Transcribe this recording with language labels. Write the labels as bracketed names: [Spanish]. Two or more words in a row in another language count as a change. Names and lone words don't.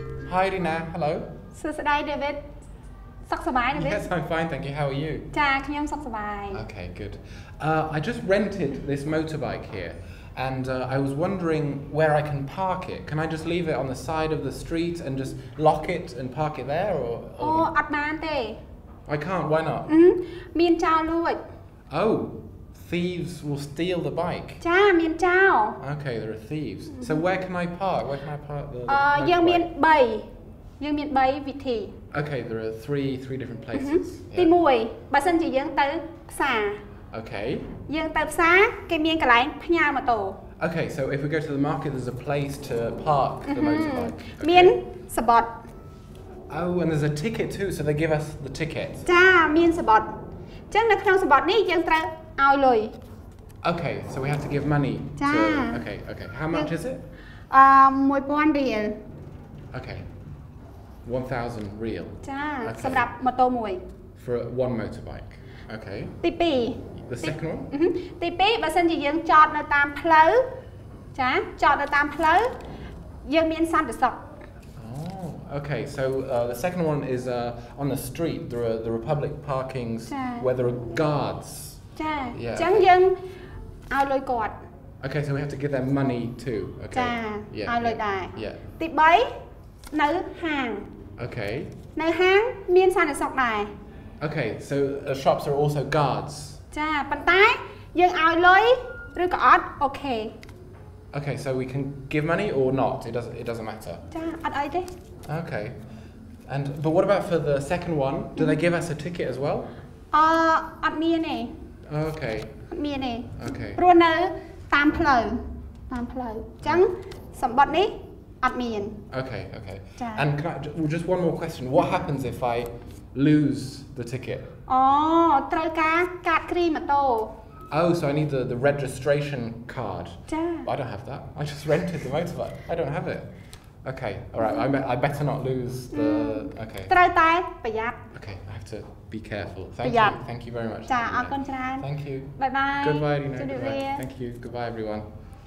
[English] Hi Rina, hello. [Khmer] សួស្តី David សុខសប្បាយ David [English] Yes, I'm fine, thank you. How are you? [Khmer] ចាខ្ញុំសុខសប្បាយ [English] Okay, good. I just rented this motorbike here and I was wondering where I can park it. Can I just leave it on the side of the street and just lock it and park it there or [Khmer] អូអត់បានទេ [English] I can't, why not? [Khmer] មានចោរលួច [English] Oh, thieves will steal the bike. [Khmer] ចាមានចោរ [English] Okay, there are thieves. So where can I park? Where can I park the [Khmer] យើងមាន [English] motorbike? [Khmer] 3 វិធី [English] Okay, there are three different places. [Khmer] ទី [English] Yeah. [Khmer] 1បើសិនជាយើងទៅផ្សារ [English] Okay. [Khmer] យើងទៅផ្សារគេមានកន្លែងផ្ញើម៉ូតូ [English] Okay, so if we go to the market, there's a place to park the motorbike. [Khmer] មាន [English] Okay. [Khmer] សបត់ [English] Oh, and there's a ticket too, so they give us the ticket. [Khmer] ចាមានសបត់អញ្ចឹងនៅក្នុងសបត់នេះយើងត្រូវឲ្យលុយ [English] Okay, so we have to give money. [Khmer] Ja. [English] Okay. How much is it? [Khmer] 1000 រៀល [English] Okay. 1,000 real. [Khmer] ចា [English] Okay. [Khmer] សម្រាប់ម៉ូតូមួយ [English] For one motorbike. Okay. [Khmer] ទី [English] The second one? [Khmer] 2 ទី 2បើសិនជាយើងចតនៅតាមផ្លូវចាចតនៅតាមផ្លូវយើងមានសន្តិសុខ [English] Oh, okay. So the second one is on the street. There are the Republic parkings [Khmer] Ja. [English] where there are guards. [Khmer] ចាអ [English] Yeah. [Khmer] ញ្ចឹងយើងឲ្យលុយគាត់ [English] Okay, so we have to give them money too. Okay. [Khmer] ចាឲ្យលុយដែរ [English] Yeah. [Khmer] ទី 3 នៅហាង [English] Okay. [Khmer] នៅហាងមានសន្តិសុខដែរ [English] Okay, so shops are also guards. [Khmer] ចាប៉ុន្តែយើងឲ្យលុយឬក៏អត់អូខេ [English] Okay, so we can give money or not. It doesn't matter. [Khmer] ចាអត់អីទេ [English] Okay. But what about for the second one? Do they give us a ticket as well? [Khmer] អត់មានទេ [English] Okay. [Khmer] អត់មានទេ [English] Okay. [Khmer] ព្រោះនៅតាមផ្លូវអញ្ចឹងសម្បត្តិនេះអត់មាន [English] Okay. [Khmer] Ja. [English] And can just one more question. What happens if I lose the ticket? [Khmer] ត្រូវការកាតគ្រីម៉ូតូ [English] Oh, so I need the registration card. [Khmer] ចា [English] I don't have that. I just rented the motorbike. I don't have it. Okay. All right. I better not lose the. Okay. [Khmer] ត្រូវតែប្រយ័ត្ន [English] Okay. I have to be careful. Yeah. Thank you very much. [Khmer] ចាអរគុណច្រើន [English] Thank you. Bye bye Goodbye, Rina. [Khmer] ជម្រាប [English] Goodbye. [Khmer] លា [English] Thank you. Goodbye, everyone.